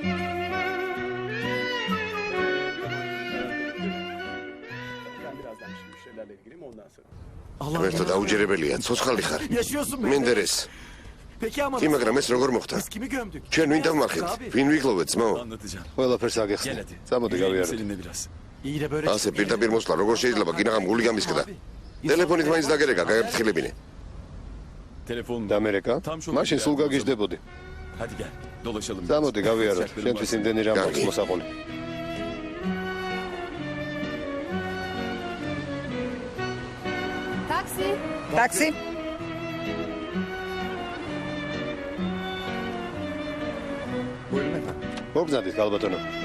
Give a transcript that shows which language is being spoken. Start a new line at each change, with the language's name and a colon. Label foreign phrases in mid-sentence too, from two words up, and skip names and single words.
Georgian: ღმერთო, დაუჯერებელია, ცოცხალი ხარ. მენდერეს. კი, მაგრამ ეს როგორ მოხდა? ჩვენ ვინ დავმარხეთ? ვინ ვიგლოვეთ, ძმაო?
Turkish: Anlatacağım.
Georgian: ყველაფერს
Turkish: Gel
Georgian: აგეხსნი.
Turkish: hadi.
Georgian: წამოდი გავიაროთ.
Turkish: Seninle biraz.
Georgian: ასე პირდაპირ მოსვლა როგორ შეიძლება? გინაღამ გული გამისკდა. ტელეფონით მაინც დაგერეკა, გაგებთხილებინე.
Turkish: Telefonum.
Georgian: დამერეკა? მაშინ სულ გაგიჟდებოდი.
Turkish: Hadi gel. Dolaşalım.
Georgian: წამოდი გავიაროთ. შენთვის იმდენი რამ აქვს Კარგი. მოსაყოლი.
Turkish: Taksi.
Georgian: ტაქსი? მობრძანდით გალბატონო.